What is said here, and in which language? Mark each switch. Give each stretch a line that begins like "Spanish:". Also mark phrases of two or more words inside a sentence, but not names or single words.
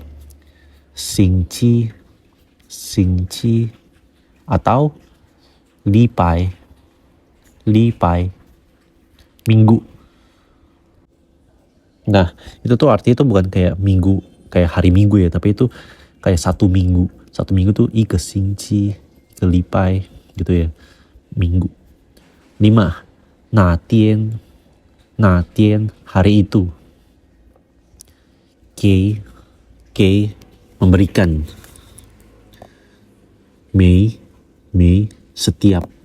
Indonesian: Xingqi, atau Lipai, minggu. Nah, itu tuh artinya tuh bukan kayak minggu, kayak hari minggu ya, tapi itu kayak satu minggu. Satu minggu tuh
Chinese: 一个星期, 一个礼拜
Indonesian: gitu ya, minggu. 5. Natien, hari itu. Gei, memberikan. Mei, setiap.